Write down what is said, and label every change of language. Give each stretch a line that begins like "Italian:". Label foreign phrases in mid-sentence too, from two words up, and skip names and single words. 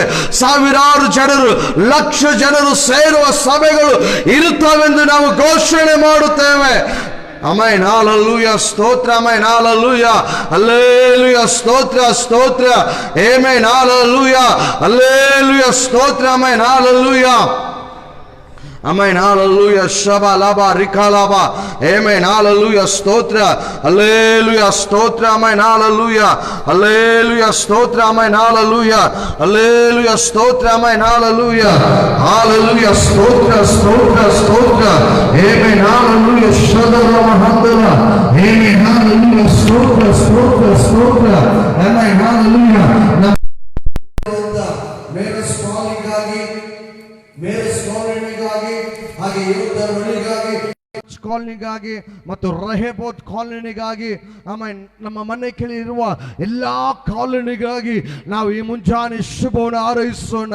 Kannada: ಸಾವಿರಾರು ಜನರು, ಲಕ್ಷ ಜನರು ಸೇರುವ ಸಭೆಗಳು ಇರುತ್ತವೆಂದು ನಾವು ಘೋಷಣೆ ಮಾಡುತ್ತೇವೆ. ಆಮೆನ್ ಹಲ್ಲೆಲೂಯಾ. ಸ್ತೋತ್ರ. ಆಮೆನ್ ಹಲ್ಲೆಲೂಯಾ. ಹಲ್ಲೆಲೂಯಾ. ಸ್ತೋತ್ರ ಸ್ತೋತ್ರ. ಆಮೆನ್ ಹಲ್ಲೆಲೂಯಾ. ಹಲ್ಲೆಲೂಯಾ. ಸ್ತೋತ್ರ. ಆಮೆನ್ ಹಲ್ಲೆಲೂಯಾ. ಆಮೆನ್. ಹಲ್ಲೆಲೂಯಾ. Shaba laba rikalaba. ಆಮೆನ್. ಹಲ್ಲೆಲೂಯಾ. ಸ್ತೋತ್ರ. ಹಲ್ಲೆಲೂಯಾ. ಸ್ತೋತ್ರ. ಆಮೆನ್. ಹಲ್ಲೆಲೂಯಾ. ಹಲ್ಲೆಲೂಯಾ. ಸ್ತೋತ್ರ. ಆಮೆನ್. ಹಲ್ಲೆಲೂಯಾ. ಹಲ್ಲೆಲೂಯಾ. ಸ್ತೋತ್ರ. ಆಮೆನ್. ಹಲ್ಲೆಲೂಯಾ. ಹಲ್ಲೆಲೂಯಾ. ಸ್ತೋತ್ರ. ಸ್ತೋತ್ರ. ಸ್ತೋತ್ರ. ಆಮೆನ್. ಹಲ್ಲೆಲೂಯಾ. Shadara mahandala. ಆಮೆನ್. ಹಲ್ಲೆಲೂಯಾ. ಸ್ತೋತ್ರ. ಸ್ತೋತ್ರ. ಸ್ತೋತ್ರ. ಆಮೆನ್. ಹಲ್ಲೆಲೂಯಾ. ಮೇರೆ ಸ್ಕಾಲಿಗಾಗಿ ಹಾಗೆ ಯೋಧರೊಳಗಾಗಿ ಕಾಲನಿಗಾಗಿ ಮತ್ತು ರಹೇಬೋತ್ ಕಾಲನಿಗಾಗಿ ಆಮೇಲೆ ನಮ್ಮ ಮನೆ ಕೆಳಗೆ ಇರುವ ಎಲ್ಲ ಕಾಲನಿಗಾಗಿ ನಾವು ಈ ಮುಂಜಾನೆ ಶುಭವನ್ನು ಹಾರೈಸೋಣ.